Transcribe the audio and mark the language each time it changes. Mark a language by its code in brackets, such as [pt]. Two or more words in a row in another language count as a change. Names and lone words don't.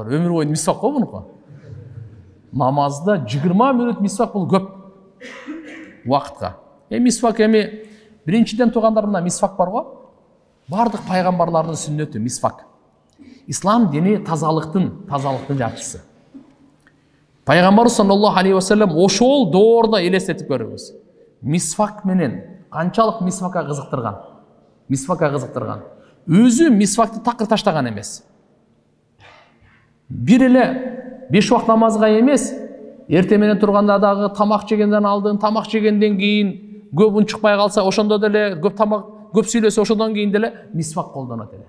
[ky] Өмүр бою мисвак го мунуку. Намазда 20 мүнөт мисвак бул көп убакытка. Мисвак эми биринчиден туугандарында мисвак бар го. Бардык пайгамбарлардын сүннөтү мисвак. Ислам дини тазалыктын жарчысы. Пайгамбар [ar] صلى الله عليه وسلم [ky] ошол доорда элестетип көрөбүз. Мисвак менен канчалык мисвакка кызыктырган. Өзү мисвакты такыр таштаган эмес. Бир эле 5 убакыт намазга эмес, эртең менен турганда дагы тамак жегенден алдын, тамак жегенден кийин көп унчукпай калса, ошондо деле көп сүйлөсө ошондон кийин деле мисвак колдонот эле.